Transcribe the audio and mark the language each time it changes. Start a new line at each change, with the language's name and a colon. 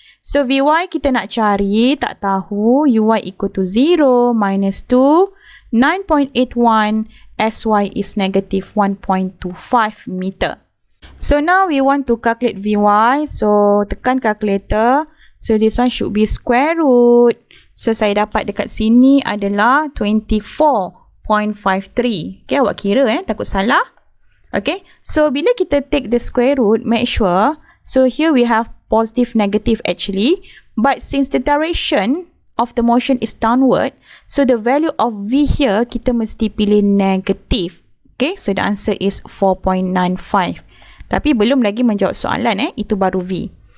Malay: So Vy kita nak cari, tak tahu.
English: Uy equal to 0 minus 2. 9.81. Sy is negative 1.25 meter. So now we want to calculate Vy. So tekan calculator. So this one should be square root.
Malay: So saya dapat dekat sini adalah 24.53. Okay, awak kira takut salah.
English: Okay, so bila kita take the square root, make sure, so here we have positive, negative actually, but since the direction of the motion is downward, so the value of V here,
Malay: kita mesti pilih
English: negative. Okay, so the answer is 4.95.
Malay: Tapi belum lagi menjawab soalan, itu baru V.